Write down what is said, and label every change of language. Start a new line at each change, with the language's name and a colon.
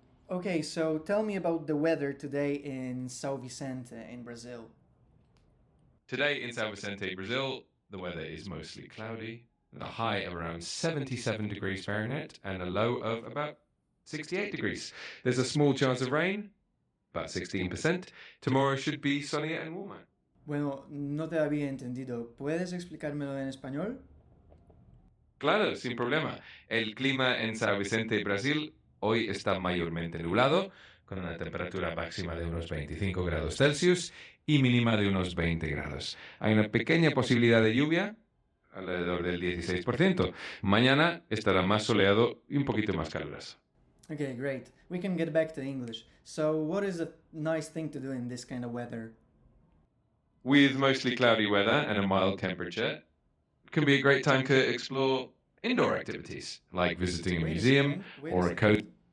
English: Okay, so tell me about the weather today in São Vicente in Brazil. Today in São Vicente, Brazil, the weather is mostly cloudy, with a high of around 77 degrees Fahrenheit and a low of about 68 degrees. There's a small chance of rain, about 16%. Tomorrow should be sunnier and warmer.
Spanish: Bueno, no te había entendido. ¿Puedes explicármelo en español? Claro, sin problema. El clima en São Vicente, Brasil, hoy está mayormente nublado, con una temperatura máxima de unos 25 grados Celsius y mínima de unos 20 grados. Hay una pequeña posibilidad de lluvia, alrededor del 16%. Mañana estará más soleado y un poquito más caluroso.
English: Okay, great. We can get back to English. So, what is a nice thing to do in this kind of weather? With mostly cloudy weather and a mild temperature, it can be a great time to explore indoor activities, like visiting a museum or a coast.